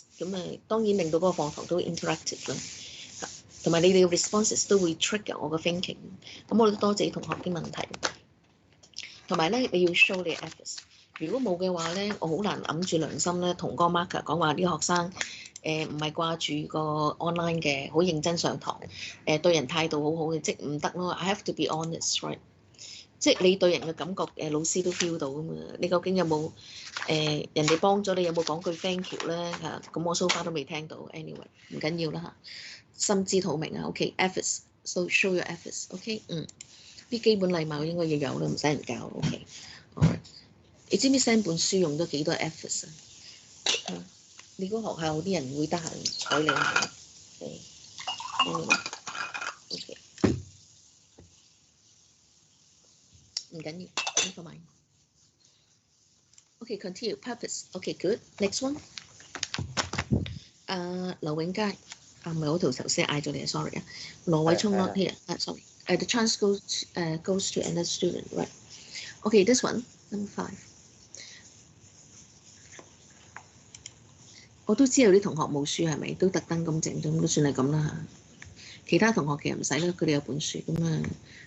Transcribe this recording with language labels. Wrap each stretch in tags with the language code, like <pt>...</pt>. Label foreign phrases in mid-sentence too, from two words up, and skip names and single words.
<yue>咁當然令到嗰個課堂都 interactive 啦。同埋你哋嘅 responses 都會 trigger 我嘅 thinking。咁我都多謝同學啲問題。同埋咧，你要 show 你嘅 efforts。如果冇嘅話咧，我好難揞住良心咧，同個 marker 講話呢個學生唔係掛住個 online 嘅，好認真上堂，對人態度好好嘅，即唔得咯。</yue> <en>I have to be honest, right？</en> <yue>即係你對人嘅感覺，老師都 feel 到噶嘛。你究竟有冇人哋幫咗你，有冇講句</yue> <en>thank you</en> <yue>咧嚇？咁我</yue> <en>so far</en> <yue>都未聽到。anyway 唔緊要啦嚇，心知肚明啊。</yue> <en>OK，efforts，so show your efforts。OK，</en> <yue>啲基本禮貌應該要有啦，唔使人教。OK，你知唔知 send 本書用咗幾多 efforts 啊？你個學校啲人會得閒睬你係 OK，唔緊要 ，</yue> <en>never mind。 OK，continue purpose。OK，good。Next one。</en> <yue>劉永佳，唔係我頭先嗌咗你 sorry 啊。</yue> <en>羅偉聰 not here。sorry。The chance goes to another student, right? Okay, this one, number 5。</en> <yue>我都知道啲同學冇書係咪？都特登咁整咗，都算係咁啦嚇。其他同學其實唔使啦，佢哋有本書咁啊。</yue>